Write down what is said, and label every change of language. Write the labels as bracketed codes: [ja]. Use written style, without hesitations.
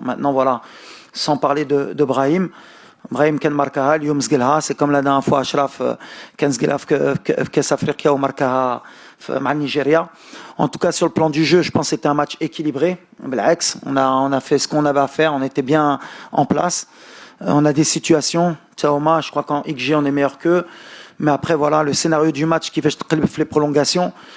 [fr] Maintenant voilà, sans parler de Brahim. [ar] Brahim كان ماركاها اليوم زقلها [fr] c'est comme la dernière fois [ar] أشرف كان زقلها في كأس أفريقيا وماركاها مع النيجيريا. [fr] En tout cas sur le plan du jeu, je pense que c'était un match équilibré. بالعكس, on a fait ce qu'on avait à faire, on était bien en place. On a des situations, Taoma, je crois qu'en XG on est meilleur qu'eux, mais après voilà, le scénario du match qui fait les prolongations.